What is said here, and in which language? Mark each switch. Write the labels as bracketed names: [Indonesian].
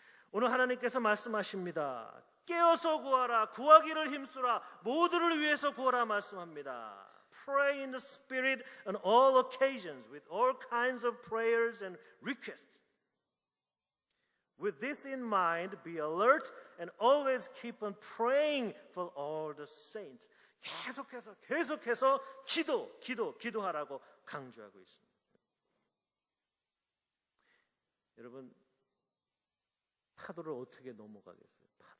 [Korean] 오늘 하나님께서 말씀하십니다. 깨어서 구하라. 구하기를 힘쓰라. 모두를 위해서 구하라 말씀합니다. [English] Pray in the Spirit on all occasions with all kinds of prayers and requests. With this in mind, be alert and always keep on praying for all the saints. [Korean] 계속해서 기도하라고 강조하고 있습니다. 여러분, 파도를 어떻게 넘어가겠어요?